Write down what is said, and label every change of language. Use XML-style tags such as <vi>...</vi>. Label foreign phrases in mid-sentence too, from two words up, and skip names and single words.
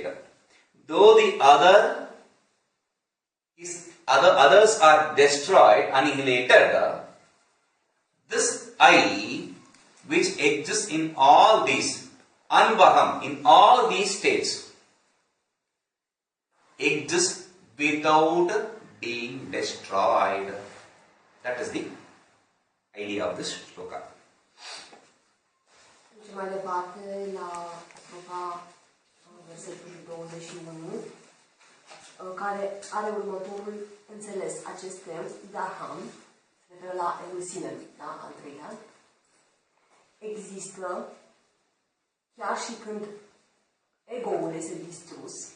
<en>Though the others are destroyed, annihilated, this I, which exists in all these, anvaham, in all these states, exists without being destroyed. That is the idea of this shloka.</en> <ro>Mai departe, la strofa versetul 21, care are următorul înțeles. Aceste daham, se referă la eul sinelui, da? Al treilea, există chiar și când ego-ul este distrus.</ro>